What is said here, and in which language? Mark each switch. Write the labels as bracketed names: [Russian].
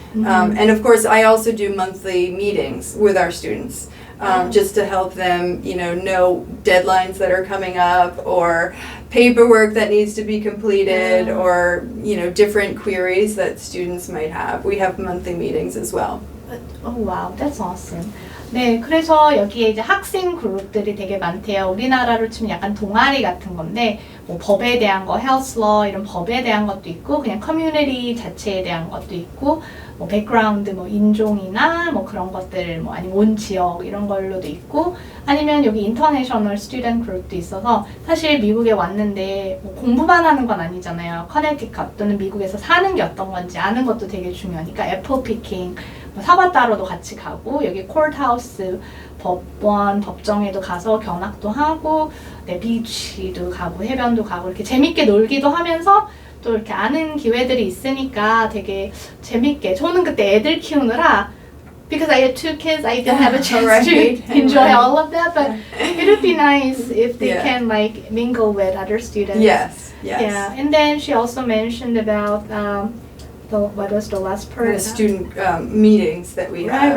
[English] And of course, I also do monthly meetings with our students, just to help them, know deadlines that are coming up, or paperwork that needs to be completed, or different queries that students might have. We have monthly meetings as well. Oh wow, that's awesome. [Korean] 네, 그래서 여기에 이제 학생 그룹들이 되게 많대요. 우리나라로 치면 약간 동아리 같은 건데, 뭐 법에 대한 거, 헬스 러 이런 법에 대한 것도 있고, 그냥 커뮤니티 자체에 대한 것도 있고, 뭐 백그라운드, 뭐 인종이나 뭐 그런 것들, 뭐 아니면 온 지역 이런 걸로도 있고, 아니면 여기 인터내셔널 스튜던트 그룹도 있어서, 사실 미국에 왔는데 뭐 공부만 하는 건 아니잖아요. 커네티컷 또는 미국에서 사는 게 어떤 건지 아는 것도 되게 중요하니까 애플 피킹, 사과 따러도 같이 가고, 여기 콜트하우스 법원 법정에도 가서 견학도 하고, 네, 비치도 가고 해변도 가고 이렇게 재밌게 놀기도 하면서 또 이렇게 아는 기회들이 있으니까 되게 재밌게. 저는 그때 애들 키우느라, [English] because I had 2 kids, I didn't have a chance to enjoy all of that, but it would be nice if they can like mingle with other students. Yes. Yeah, and then she also mentioned about what was the last part? The student meetings that we have.